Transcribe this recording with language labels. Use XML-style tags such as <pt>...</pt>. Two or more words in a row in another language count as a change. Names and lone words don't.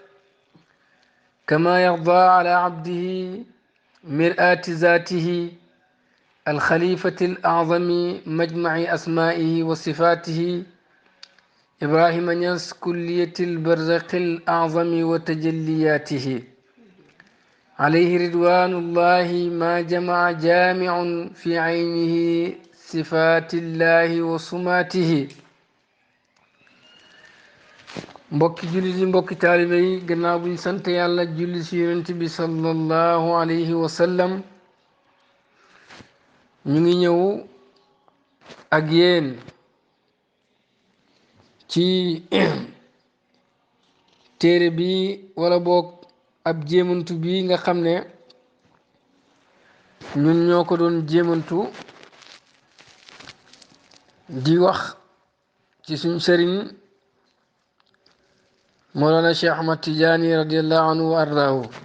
<ar>كما يرضى على عبده مرآة ذاته الخليفة الأعظم مجمع أسمائه وصفاته إبراهيم نياس كلية البرزخ الأعظم وتجلياته، عليه رضوان الله ما جمع جامع في عينه صفات الله وصماته.</ar> <wo>mbokki jullit yi mbokki taalibe yi gannaaw buñ sant yàlla julli si yonent bi</wo> <ar>صلى الله عليه وسلم,</ar> <wo>ñu ngi ñëw ak yéen ci téere bi wala boog ab jéemantu bi nga xam ne ñun ñoo ko doon jéemantu di wax ci suñ sëriñ Mawlana Cheikh Ahmad Tidiane</wo> <ar>رضي الله عنه وأرضاه.</ar>